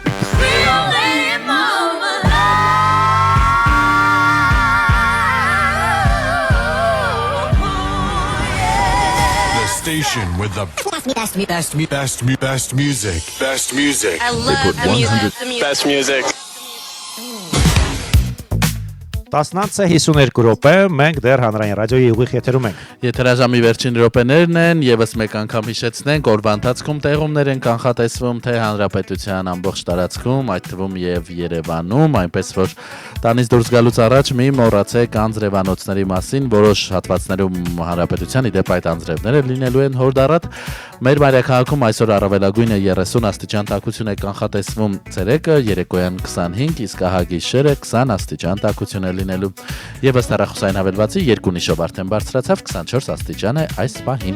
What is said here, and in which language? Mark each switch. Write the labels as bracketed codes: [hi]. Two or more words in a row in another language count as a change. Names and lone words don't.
[en] Station with the best music. Best music. I love the music. Best music. [hy] 19:52 րոպե, մենք դեռ հանրային ռադիոյի ուղիղ եթերում ենք։ Եթերաժամի վերջին րոպեներն են, եւս մեկ անգամ հիշեցնենք, օրվա ընթացքում տեղումներ են կանխատեսվում թե հանրապետության ամբողջ տարածքում, այդ թվում եւ Երևանում, այնպես որ տանից դուրս գալուց առաջ մի մոռացեք անձրևանոցների մասին, որոշ հատվածներում հանրապետության իդեպ այդ անձրևները լինելու են հորդառատ։ Մեր մայրաքաղաքում այսօր առավելագույնը 30 աստիճան տաքություն է կանխատեսվում ցերեկը, երեկոյան 25, իսկ ահագիշերը 20 աստիճան տաքություն է լինելու։ Եվս հեռախոսային հավելվածի երկու նիշով արդեն բարձրացավ 24 աստիճան է այս պահին։